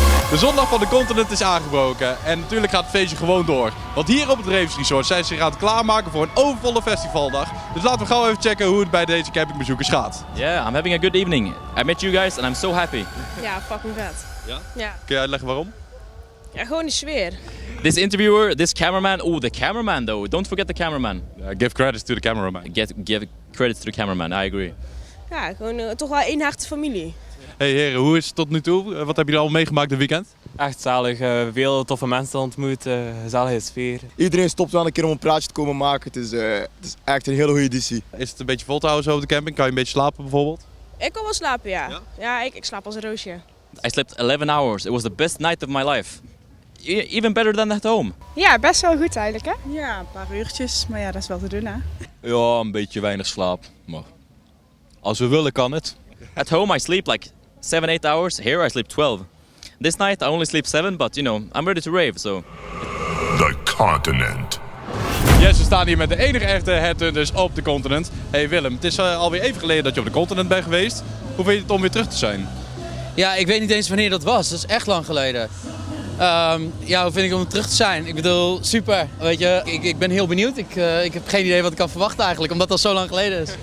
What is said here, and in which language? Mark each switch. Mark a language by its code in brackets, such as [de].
[nl] De zondag van de continent is aangebroken en natuurlijk gaat het feestje gewoon door. Want hier op het Ravens Resort zijn ze zich aan het klaarmaken voor een overvolle festivaldag. Dus laten we gauw even checken hoe het bij deze campingbezoekers gaat. [en] Yeah, I'm having a good evening. I met you guys and I'm so happy. [nl] Ja, fucking vet. Ja? Ja. Kun je uitleggen waarom? Ja, gewoon de sfeer. [en] This interviewer, this cameraman, oh the cameraman though, don't forget the cameraman. Give credits to the cameraman. Give credits to the cameraman, I agree. [nl] Ja, gewoon toch wel één harte familie. Hey heren, hoe is het tot nu toe? Wat heb je er al meegemaakt dit weekend? Echt zalig, veel toffe mensen ontmoet, gezellige sfeer. Iedereen stopt wel een keer om een praatje te komen maken. Het is echt een hele goede editie. Is het een beetje vol te houden zo op de camping? Kan je een beetje slapen bijvoorbeeld? Ik kan wel slapen, ja. Ja, ik slaap als een roosje. [en] I slept 11 hours. It was the best night of my life. Even better than at home. [nl] Ja, best wel goed eigenlijk hè? Ja, een paar uurtjes, maar ja, dat is wel te doen hè. Ja, een beetje weinig slaap, maar als we willen kan het. [en] At home I sleep like 7-8 hours. Here I sleep 12. This night I only sleep 7, but you know, I'm ready to rave, so. The continent. [nl] Yes, we staan hier met de enige echte headhunters op de continent. Hey Willem, het is alweer even geleden dat je op de continent bent geweest. Hoe vind je het om weer terug te zijn? Ja, ik weet niet eens wanneer dat was. Dat is echt lang geleden. Ja, hoe vind ik om terug te zijn? Ik bedoel, super. Weet je, ik ben heel benieuwd. Ik heb geen idee wat ik kan verwachten eigenlijk, omdat dat zo lang geleden is.